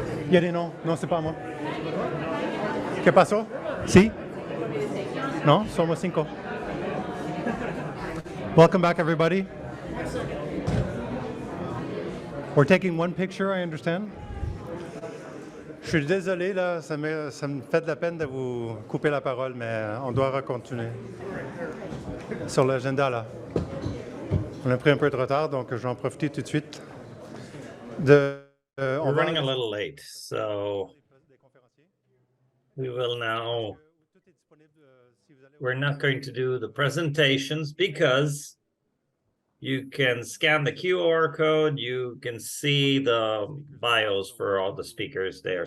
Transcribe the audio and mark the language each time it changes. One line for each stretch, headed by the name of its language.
Spanish: Yeri, no
French: c'est pas moi.
Spanish: ¿Qué pasó? ¿Sí? No, somos 5.
English: Welcome back, everybody. We're taking one picture, I understand.
French: Je suis désolé, là, ça me fait de la peine de vous couper la parole, mais on doit continuer. Sur l'agenda, là. On a pris un peu de retard, donc j'en profite tout de suite.
English: We're running a little late, so we will now. We're not going to do the presentations because you can scan the QR code, you can see the bios for all the speakers there.